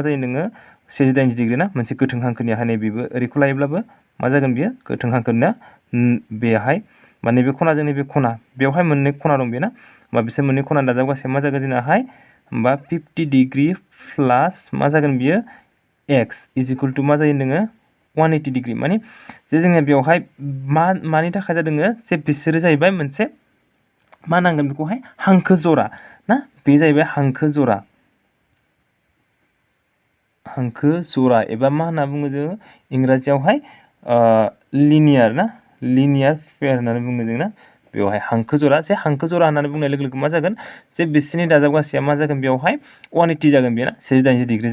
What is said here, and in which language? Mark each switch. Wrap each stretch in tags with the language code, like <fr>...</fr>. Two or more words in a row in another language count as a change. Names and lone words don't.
<brx>जायो नोङो 7/8 डिग्री ना मोनसे गोथों हांखोनि हानाय बेबो ओरैखौ लायोब्लाबो मा जागोन बियो गोथों हांखोनिया बेहाय माने बे खनाजों नैबे खना बेवहाय मोननै खना दं बेना होमबा बिसोर मोननै खना दाजाबगासैया मा जागोन जोंनाहाय होमबा 50 डिग्री प्लास मा जागोन बियो</brx> <en>x is equal to</en> <brx>मा जायो नोङो 180 डिग्री माने जे जोङो बेवहाय मानि थाखाय जादों जे बिसोरो जाहैबाय मोनसे मा नांगोन बेखौहाय हांखो जरा ना बे जाहैबाय हांखो जरा एबा मा होनना बुङो जोङो इंराजियावहाय लिनियार ना</brx> <en>linear pair</en> <brx>होननानै बुङो जों ना बेवहाय हांखो जरा जे हांखो जरा होननानै बुंनाय लोगो लोगो मा जागोन जे बिसोरनि दाजाबगासैया मा जागोन बेवहाय 180 जागोन बेना 780 डिग्री</brx>